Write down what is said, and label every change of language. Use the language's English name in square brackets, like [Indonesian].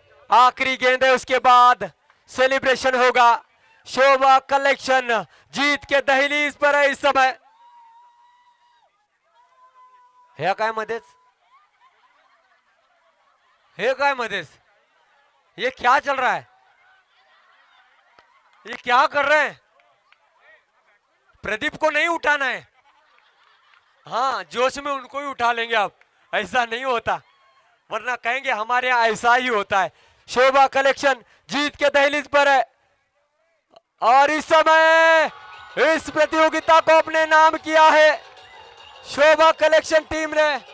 [Hindi] आखिरी गेंद है, उसके बाद सेलिब्रेशन होगा। शोभा कलेक्शन जीत के दहलीज पर है इस समय। [Marathi] हे काय मध्येच, हे काय मध्येच, [Hindi] ये क्या चल रहा है, ये क्या कर रहे हैं? प्रदीप को नहीं उठाना है। हाँ, जोश में उनको ही उठा लेंगे आप, ऐसा नहीं होता, वरना कहेंगे हमारे यहां ऐसा ही होता है। शोभा कलेक्शन जीत के दहलीज पर है और इस समय इस प्रतियोगिता को अपने नाम किया है शोभा कलेक्शन टीम ने।